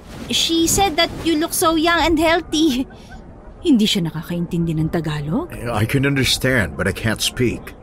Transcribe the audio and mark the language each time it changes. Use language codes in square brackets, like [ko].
[en] She said that you look so young and healthy. [tl] Hindi siya nakakaintindi ng Tagalog? [en] I can understand but I can't speak.